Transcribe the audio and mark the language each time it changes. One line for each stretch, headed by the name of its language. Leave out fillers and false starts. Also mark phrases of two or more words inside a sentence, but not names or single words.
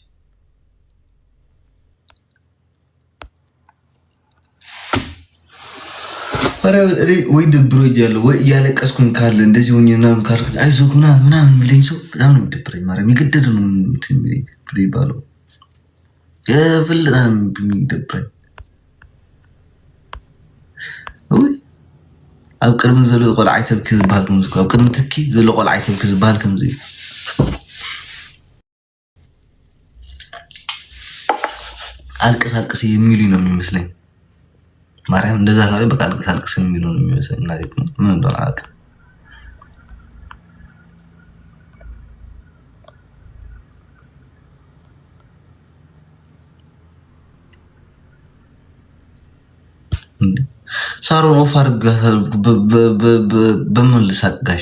Amharic: ወይ ደብሮ እያለሁ ወይ እያለቀስኩኝ ካለ እንደዚህ ሆኜ ምናምን ካልኩኝ አይዞህ ምናምን የሚለኝ ሰው በጣም ነው የሚደብረኝ። ማርያም የገደዱ ነው የሚባለው የፍልጣ የሚደብረኝ።
Tigrinya: ኣብ ቅድሚ ዘሎ ቆልዓ ኣይተብኪ ዝበሃል ከምዚ ኣብ ቅድሚ ትኪ ዘሎ ቆልዓ ኣይተብኪ ዝበሃል ከምዚ እዩ።
Amharic: አልቅስ የሚሉ ነው የሚመስለኝ። ማርያም እንደዛ ካለ በቃ አልቅስ የሚሉ ነው የሚመስለኝ። እናቴ ምን እንደሆነ አላውቅም። ሳሮን ኦፋር በምን ልሳቅ ጋይስ?